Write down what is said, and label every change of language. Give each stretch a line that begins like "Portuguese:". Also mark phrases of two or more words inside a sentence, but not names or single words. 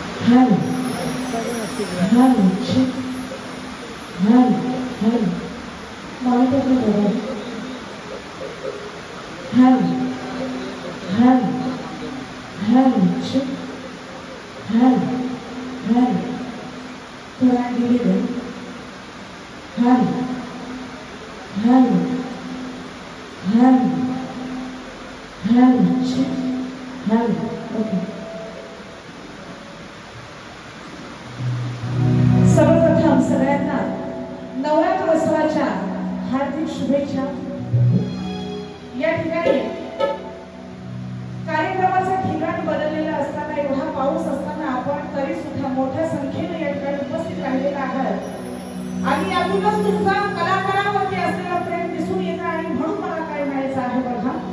English: Hal, hal, check, hal, hal. Monitor the level. Hal, hal, hal, check, hal, hal.
Hindi: थोड़ा धीरे हल हल हल हल हल ओके
Marathi: सर्वप्रथम सगळ्यांना नवरात्रोत्सवाच्या हार्दिक शुभेच्छा। या ठिकाणी कार्यक्रमाचं ठिकाण बदललेलं असताना एवढा पाऊस असताना आपण तरी सुद्धा मोठ्या संख्येने या ठिकाणी उपस्थित राहिलेला आहात आणि यातूनच तुमचा कलाकारावरती असलेला प्रेम दिसून येतं आणि म्हणून मला काय म्हणायचं आहे बघा।